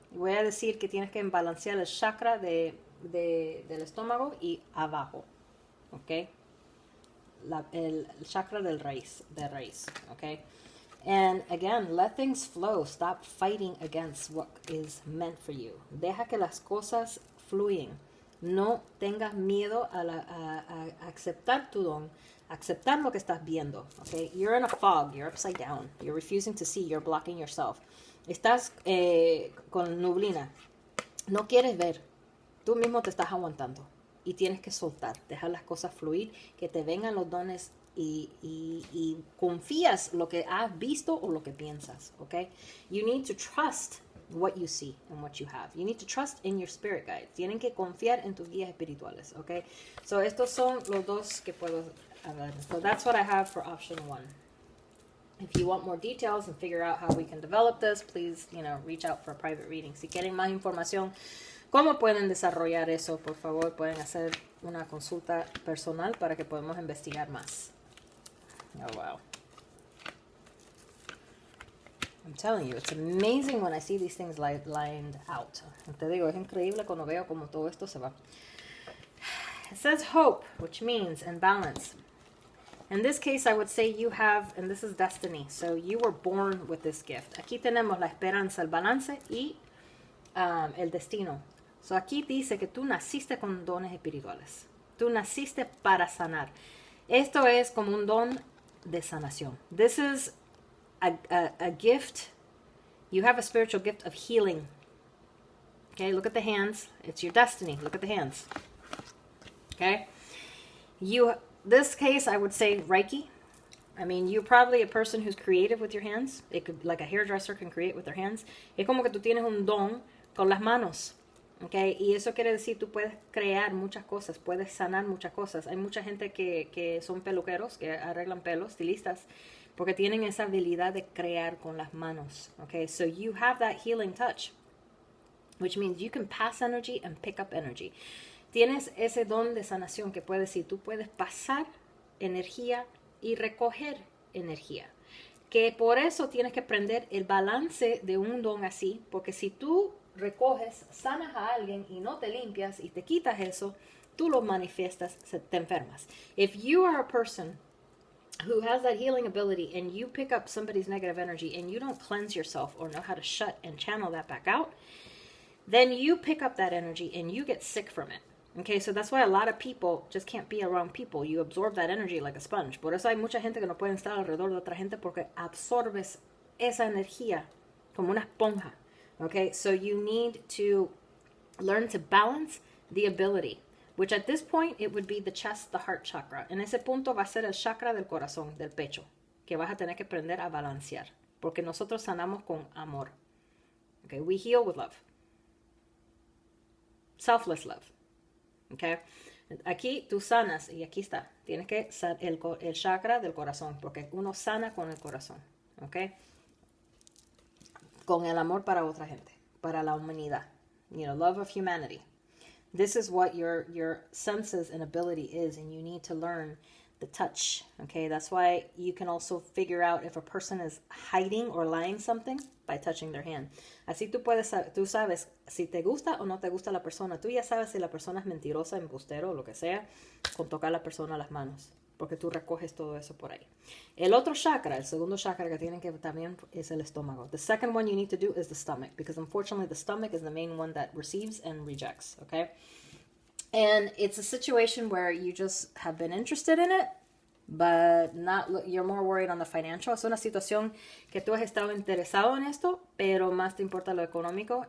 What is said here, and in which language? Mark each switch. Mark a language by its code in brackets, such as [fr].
[es] Voy a decir que tienes que balancear el chakra del estómago y abajo, ¿ok? El chakra de raíz, ¿ok? [en] And again, let things flow. Stop fighting against what is meant for you. [es] Deja que las cosas fluyen. No tengas miedo a aceptar tu don. Aceptar lo que estás viendo, okay? [en] You're in a fog, you're upside down, you're refusing to see, you're blocking yourself. [es] Estás con nublina, no quieres ver, tú mismo te estás aguantando y tienes que soltar, dejar las cosas fluir, que te vengan los dones y confías lo que has visto o lo que piensas, okay? [en] You need to trust what you see and what you have. You need to trust in your spirit guide. [es] Tienen que confiar en tus guías espirituales, okay? So estos son los dos que puedo ver. [en] So that's what I have for option 1. If you want more details and figure out how we can develop this, please, reach out for a private reading. [es] Si quieren más información, cómo pueden desarrollar eso, por favor, pueden hacer una consulta personal para que podamos investigar más. [en] Oh, wow. I'm telling you, it's amazing when I see these things lined out. [es] Te digo, es increíble cuando veo como todo esto se va. [en] It says hope, which means and balance. In this case, I would say you have, and this is destiny, so you were born with this gift. [es] Aquí tenemos la esperanza, el balance y el destino. So aquí dice que tú naciste con dones espirituales. Tú naciste para sanar. Esto es como un don de sanación. [en] This is a gift. You have a spiritual gift of healing. Okay, look at the hands. It's your destiny. Look at the hands. Okay? This case, I would say Reiki. I mean, you're probably a person who's creative with your hands. It could, like a hairdresser can create with their hands. [es] Es como que tú tienes un don con las manos. Okay? Y eso quiere decir tú puedes crear muchas cosas, puedes sanar muchas cosas. Hay mucha gente que son peluqueros, que arreglan pelos, estilistas, porque tienen esa habilidad de crear con las manos. Okay? [en] So you have that healing touch, which means you can pass energy and pick up energy. [es] Tienes ese don de sanación que puedes decir, tú puedes pasar energía y recoger energía. Que por eso tienes que aprender el balance de un don así, porque si tú recoges, sanas a alguien y no te limpias y te quitas eso, tú lo manifiestas, te enfermas. [en] If you are a person who has that healing ability and you pick up somebody's negative energy and you don't cleanse yourself or know how to shut and channel that back out, then you pick up that energy and you get sick from it. Okay, so that's why a lot of people just can't be around people. You absorb that energy like a sponge. [es] Por eso hay mucha gente que no puede estar alrededor de otra gente porque absorbes esa energía como una esponja. [en] Okay, so you need to learn to balance the ability, which at this point it would be the chest, the heart chakra. [es] En ese punto va a ser el chakra del corazón, del pecho, que vas a tener que aprender a balancear, porque nosotros sanamos con amor. Okay, [en] we heal with love. Selfless love. [es] Okay. Aquí tú sanas y aquí está. Tienes que el chakra del corazón, porque uno sana con el corazón. Okay. Con el amor para otra gente, para la humanidad. [en] You know, love of humanity. This is what your senses and ability is, and you need to learn the touch. Okay, that's why you can also figure out if a person is hiding or lying something by touching their hand. [es] Así tú sabes si te gusta o no te gusta la persona. Tú ya sabes si la persona es mentirosa, embustero o lo que sea, con tocar a la persona las manos, porque tú recoges todo eso por ahí. El otro chakra, el segundo chakra que tienen que también es el estómago. [en] The second one you need to do is the stomach, because unfortunately the stomach is the main one that receives and rejects, okay? And it's a situation where you just have been interested in it, but you're more worried on the financial. [es] Es una situación que tú has estado interesado en esto, pero más te importa lo económico.